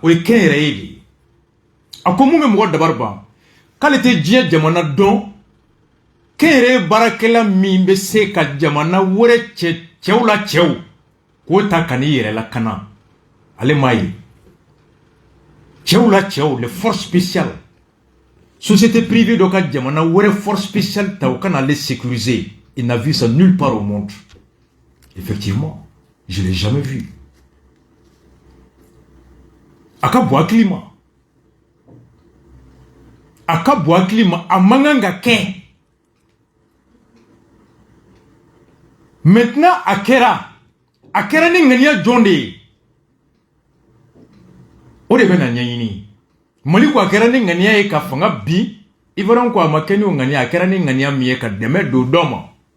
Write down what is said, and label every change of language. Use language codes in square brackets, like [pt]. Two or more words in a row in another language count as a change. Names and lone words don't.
[bm] o ye kɛnyɛrɛye de ye a ko mun bɛ mɔgɔ dabari ban k'ale tɛ diɲɛ jamana dɔn kɛnyɛrɛye baarakɛla min bɛ se ka jamana wɛrɛ cɛw la cɛw k'o ta ka n'i yɛrɛ lakana ale m'a ye cɛw la cɛw [fr] les forces spéciales société privée [bm] dɔ ka jamana wɛrɛ [fr] force spéciale [bm] ta o kana ale sécuriser [fr] il n'a vu ça nulle part au monde effectivement je l'ai jamais vu [bm] a ka bon hakili ma a ka bon hakili ma a man kan ka kɛ maintenant a kɛra ni ŋaniya jɔn de ye o de bɛ na ɲɛɲini Mali ko a kɛra ni ŋaniya ye ka fanga bin ivoirien ko a ma kɛ ni o ŋaniya a kɛra ni ŋaniya min ye ka dɛmɛ don dɔ ma